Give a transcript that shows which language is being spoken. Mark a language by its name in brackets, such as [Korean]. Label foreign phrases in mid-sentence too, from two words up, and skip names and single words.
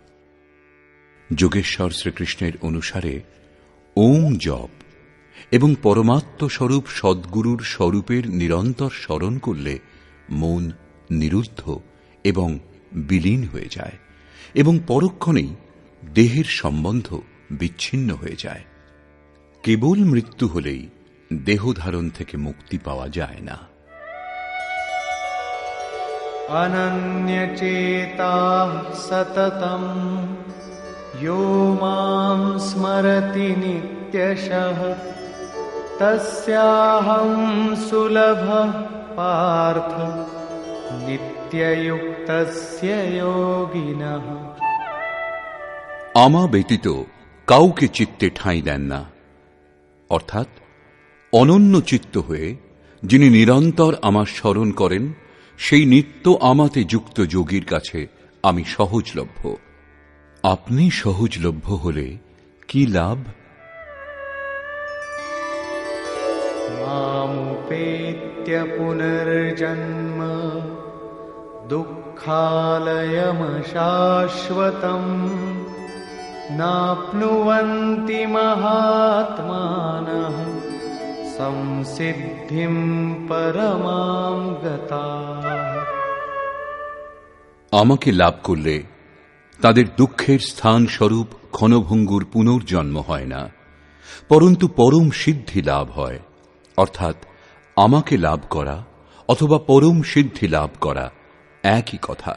[Bangla] যোগেশ্বর শ্রীকৃষ্ণের অনুসারে ওম জপ এবং পরমাত্মস্বরূপ সদ্গুরুর স্বরূপের নিরন্তর স্মরণ করলে মন নিরুদ্ধ এবং বিলীন হয়ে যায় এবং পরক্ষণেই দেহের সম্বন্ধ বিচ্ছিন্ন হয়ে যায়। কেবল মৃত্যু হলেই দেহধারণ থেকে মুক্তি পাওয়া যায় না। [Sanskrit] अनन्यचेताः सततं यो मां स्मरति नित्यशः तस्याहं सुलभः पार्थ नित्ययुक्तस्य योगिनः। [Bangla] আমা ব্যতীত কাউকে চিত্তে ঠাঁই দেন না, অর্থাৎ অনন্য চিত্ত হয়ে যিনি নিরন্তর আমার স্মরণ করেন সেই নিত্য আমাতে যুক্ত যোগীর কাছে আমি সহজলভ্য। আপনি সহজলভ্য হলে কি লাভ? [Sanskrit] मामुपेत्य पुनर्जन्म दुःखालयमशाश्वतम् नाप्नुवन्ति महात्मानः संसिद्धिं परमां गताः। [Bangla] আমাকে লাভ করলে তাদের দুঃখের স্থান স্বরূপ ক্ষণভঙ্গুর পুনর্জন্ম হয় না, পরন্তু পরম সিদ্ধি লাভ হয়। অর্থাৎ আমাকে লাভ করা অথবা পরম সিদ্ধি লাভ করা একই কথা।